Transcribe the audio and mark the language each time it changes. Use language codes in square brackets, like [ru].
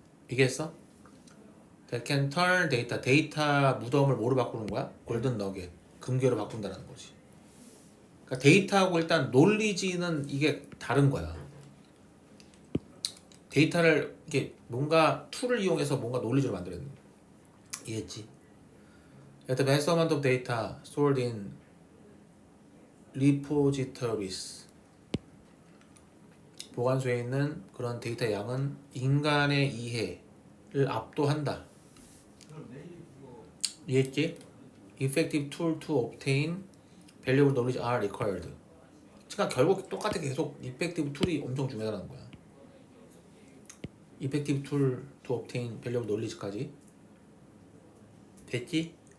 [ko] 이해했어? [en] That can turn [ko] 데이터 무덤을 뭐로 바꾸는 거야? 골든 너겟 금괴로 바꾼다는 거지. 그러니까 데이터하고 일단 논리지는 이게 다른 거야. 데이터를 이게 뭔가 툴을 이용해서 뭔가 논리지로 만들어야 돼. 이해했지? [en] At the vast amount of data stored in repositories [ko] 보관소에 있는 그런 데이터 양은 인간의 이해를 압도한다. 이해했지? [en] Effective tool to obtain valuable knowledge are required. [ko] 그러니까 결국 똑같아 계속 effective 툴이 엄청 중요하다는 거야. [en] Effective tool to obtain valuable knowledge까지 됐지?